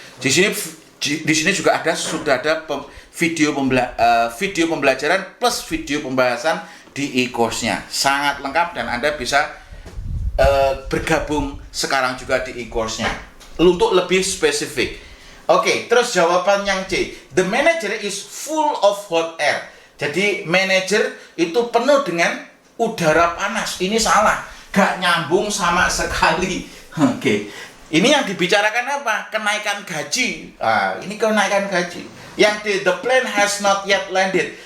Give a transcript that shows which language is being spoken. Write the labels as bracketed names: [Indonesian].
[Indonesian] Di sini juga sudah ada video pembelajaran plus video pembahasan di e-course-nya. Sangat lengkap dan Anda bisa bergabung sekarang juga di e-course-nya untuk lebih spesifik. Oke, terus jawaban yang C. [English] The manager is full of hot air. [Indonesian] Jadi manager itu penuh dengan udara panas. Ini salah, gak nyambung sama sekali. Oke, ini yang dibicarakan apa? Kenaikan gaji. Ini kenaikan gaji. Yang D, [English] the plane has not yet landed.